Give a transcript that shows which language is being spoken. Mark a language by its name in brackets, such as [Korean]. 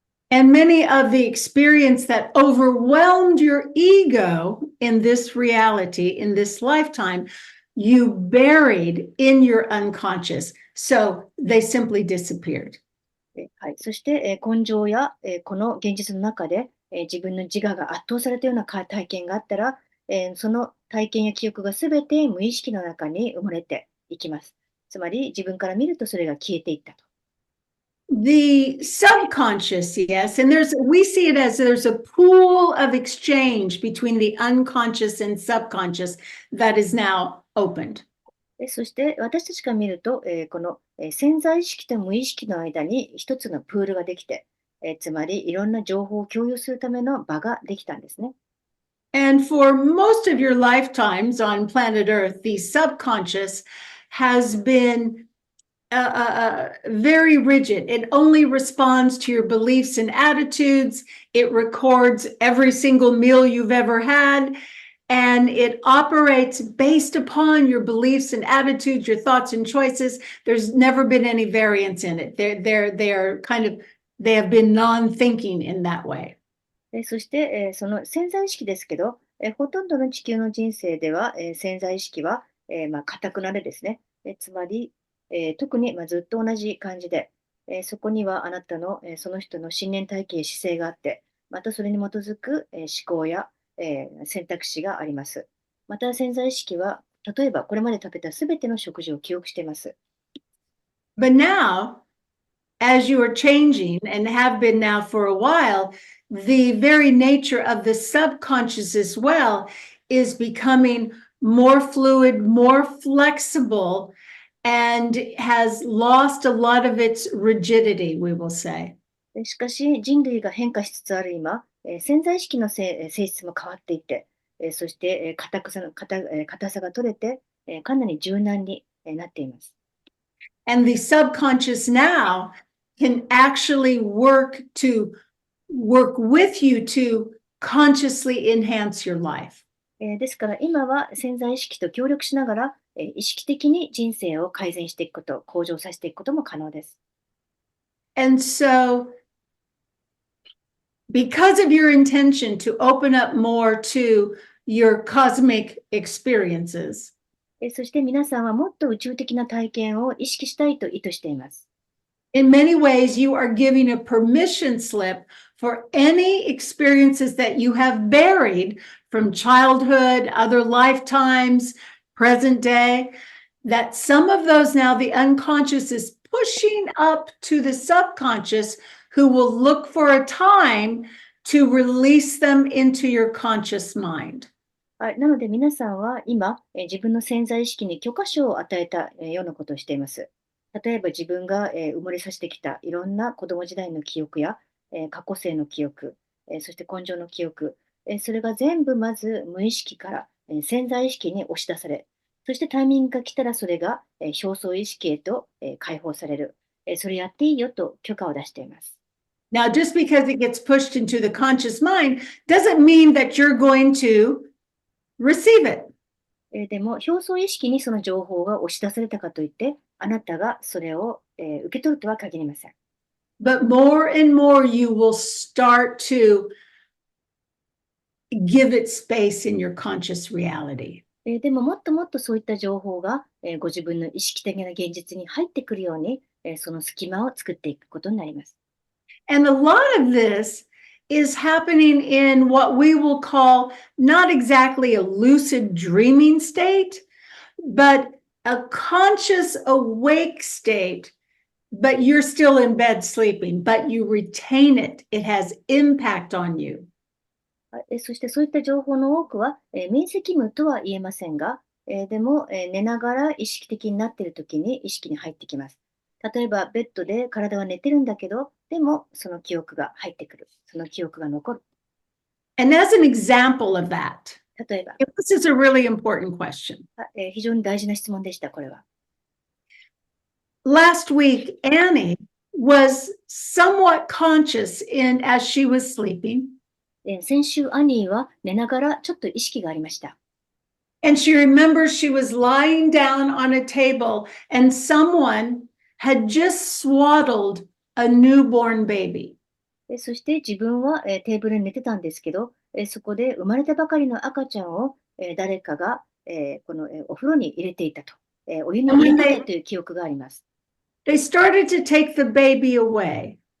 [English] And many of the experience that overwhelmed your ego in this reality, in this lifetime, you buried in your unconscious. So they simply disappeared. [Japanese] はい、そして、根性や、この現実の中で、自分の自我が圧倒されたような体験があったら、その体験や記憶がすべて無意識の中に埋もれていきます。つまり自分から見るとそれが消えていったと。 [English] The subconscious, yes, and we see it as there's a pool of exchange between the unconscious and subconscious that is now opened. [Japanese] そして私たちから見ると、この潜在意識と無意識の間に一つのプールができて、つまりいろんな情報を共有するための場ができたんですね。 [English] And for most of your lifetimes on planet Earth, the subconscious has been very rigid. It only responds to your beliefs and attitudes. It records every single meal you've ever had. And it operates based upon your beliefs and attitudes, your thoughts and choices. There's never been any variance in it. They have been non-thinking in that way. [Japanese] そして、その潜在意識ですけど、ほとんどの地球の人生では、潜在意識は、固くなれですね。つまり、特に、ずっと同じ感じで、そこにはあなたの、その人の信念体系、姿勢があって、またそれに基づく、思考や、選択肢があります。また潜在意識は、例えばこれまで食べたすべての食事を記憶しています。 [English] But now, as you are changing and have been now for a while, the very nature of the subconscious as well is becoming more fluid, more flexible, and has lost a lot of its rigidity, we will say. [Japanese] しかし人類が変化しつつある今、潜在意識の性質も変わっていて、そして硬さが取れて、かなり柔軟になっています。 [English] And the subconscious now can actually work with you to consciously enhance your life. [Japanese] ですから今は潜在意識と協力しながら、意識的に人生を改善していくこと、向上させていくことも可能です。 [English] And so, because of your intention to open up more to your cosmic experiences, [Japanese] そして皆さんはもっと宇宙的な体験を意識したいと意図しています。 [English] in many ways, you are giving a permission slip for any experiences that you have buried from childhood, other lifetimes, present day, that some of those now the unconscious is pushing up to the subconscious, who will look for a time to release them into your conscious mind. [Japanese] はい、なので皆さんは今、自分の潜在意識に許可証を与えたようなことをしています。例えば自分が埋もれさせてきたいろんな子供時代の記憶や過去世の記憶、そして根性の記憶、それが全部まず無意識から潜在意識に押し出され、そしてタイミングが来たらそれが表層意識へと解放される。それやっていいよと許可を出しています。 [English] Now, just because it gets pushed into the conscious mind doesn't mean that you're going to receive it. [Japanese] でも表層意識にその情報が押し出されたかといって、あなたがそれを受け取るとは限りません。 [English] But more and more you will start to give it space in your conscious reality. [Japanese] でももっともっとそういった情報がご自分の意識的な現実に入ってくるように、その隙間を作っていくことになります。 [English] And a lot of this is happening in what we will call not exactly a lucid dreaming state, but a conscious awake state, but you're still in bed sleeping, but you retain it. It has impact on you. [Japanese] そしてそういった情報の多くは、明晰夢とは言えませんが、でも、寝ながら意識的になっているときに意識に入ってきます。例えば、ベッドで体は寝てるんだけど、でもその記憶が入ってくる。その記憶が残る。 [English] And as an example of that, [Japanese] 例えば、 [English] this is a really important question. [Japanese] 非常に大事な質問でした、これは。 [English] Last week, Annie was somewhat conscious as she was sleeping. [Japanese] 先週、アニーは寝ながらちょっと意識がありました。 [English] And she remembers she was lying down on a table and someone had just swaddled a newborn baby. [Japanese] そして自分はテーブルに寝てたんですけど、そこで生まれたばかりの赤ちゃんを誰かがこのお風呂に入れていたと、お湯に入れていたという記憶があります。 [English] They started to take the baby away.